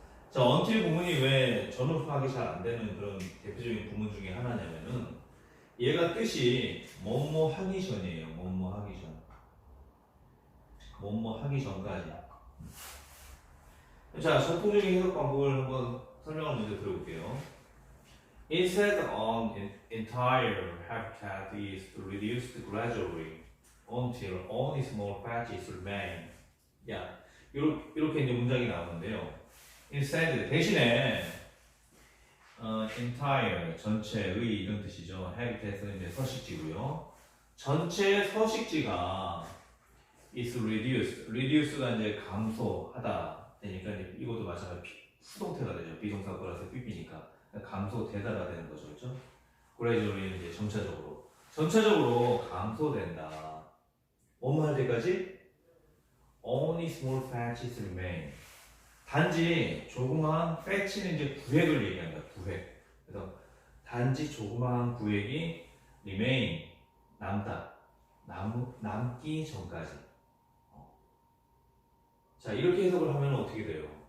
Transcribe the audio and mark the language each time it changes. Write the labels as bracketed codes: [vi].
[ko] 자, until 구문이 왜 전후 파악이 잘 안 되는 그런 대표적인 구문 중에 하나냐면은 얘가 뜻이 뭐뭐 하기 전이에요. 뭐뭐 하기 전. 뭐뭐 하기 전까지. 자, 전통적인 해석 방법을 한번 설명을 먼저 들어볼게요. [en] Instead, an entire habitat is reduced gradually until only small patches remain. [ko] 야, 이렇게 이제 문장이 나오는데요. Instead, 대신에 entire, 전체의 이런 뜻이죠. habitat은 이제 서식지고요. 전체 서식지가 [en] is reduced. [ko] reduce가 이제 감소하다 되니까 이제 이것도 마찬가지 수동태가 되죠. 비동사 플러스 pp니까 감소되다가 되는 거죠, 그렇죠? gradually 이제 전체적으로 감소된다. 뭐뭐 할 때까지? [en] Only small patches remain. [ko] 단지 조그마한 patch는 이제 구획을 얘기합니다. 구획. 그래서 단지 조그마한 구획이 remain 남다. 남기 전까지. 자, 이렇게 해석을 하면 어떻게 돼요?